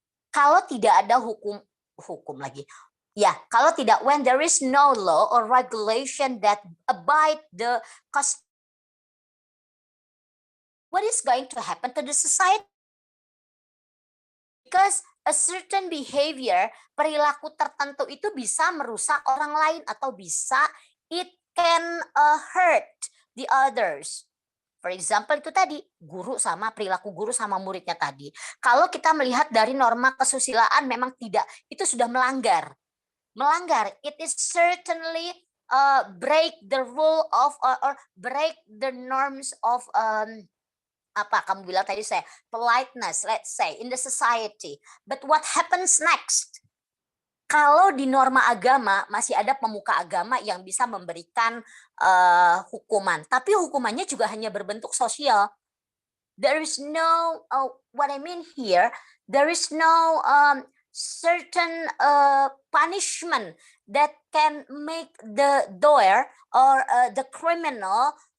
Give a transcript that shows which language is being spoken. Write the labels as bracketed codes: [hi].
[id] Kalau tidak ada hukum lagi. Ya, kalau tidak, [en] when there is no law or regulation that abide the cost, what is going to happen to the society? Because a certain behavior, [id] perilaku tertentu itu bisa merusak orang lain atau bisa [en] it can hurt the others. For example [id] itu tadi, perilaku guru sama muridnya tadi. Kalau kita melihat dari norma kesusilaan memang tidak, itu sudah melanggar. [en] It is certainly break the rule of or break the norms of [id] kamu bilang tadi [en] politeness, let's say in the society. But what happens next? [id] Kalau di norma agama masih ada pemuka agama yang bisa memberikan hukuman, tapi hukumannya juga hanya berbentuk sosial. [en] There is no what I mean here, there is no certain punishment that can make the doer or the criminal